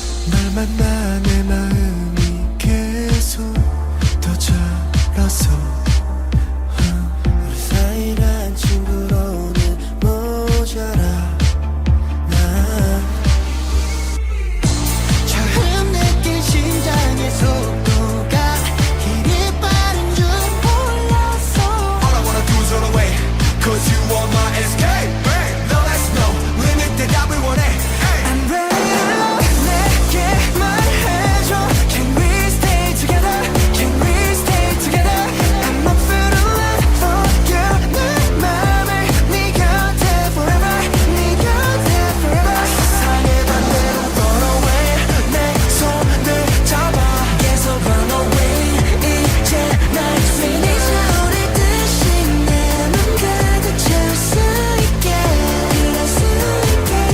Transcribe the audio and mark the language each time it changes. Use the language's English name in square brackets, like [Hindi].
[Korean] 널 만나 내 마음이 계속 더 자라서 우리 사이란 친구로는 모자라. 난 처음 느낀 심장의 속도가 이리 빠른 줄 몰랐어. [English] All I wanna do is run away, cause you are my escape. No, there's no limit [Korean] 대답을 원해. [English] I'm ready to love. [Korean] 내게 말해줘. [English] Can we stay together? Can we stay together? I'm up for the love for you. [Korean] 내 맘을 네 곁에 forever. 네 곁에 forever. 세상의 반대로 [English] run away. [Korean] 내 손을 잡아 계속 run away. 이제 날 finish. 우리 뜻이 내 눈 가득 채울 수 있게 그럴 수 있게.